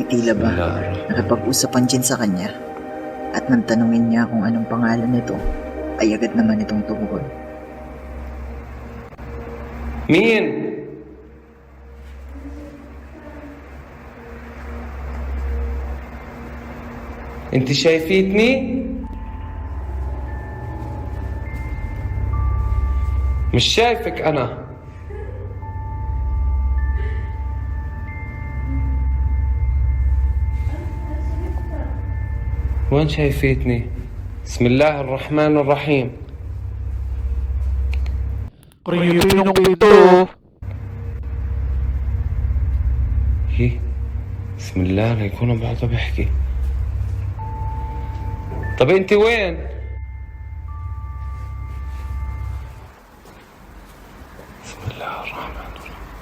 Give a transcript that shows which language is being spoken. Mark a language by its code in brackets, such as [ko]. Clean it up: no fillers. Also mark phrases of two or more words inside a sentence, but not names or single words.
[tl] tila ba nakipag-usap ang Jin sa kanya at nang tanungin niya kung anong pangalan nito, ay agad naman itong tumugon. [ar] مين؟ انت شايفيتني؟ مش شايفك انا. وين شايفيتني؟ بسم الله الرحمن الرحيم. [tl] Creepy nung ito. [ar] هي بسم الله لا يكون بعده بيحكي. طب انت وين؟ بسم الله الرحمن الرحيم.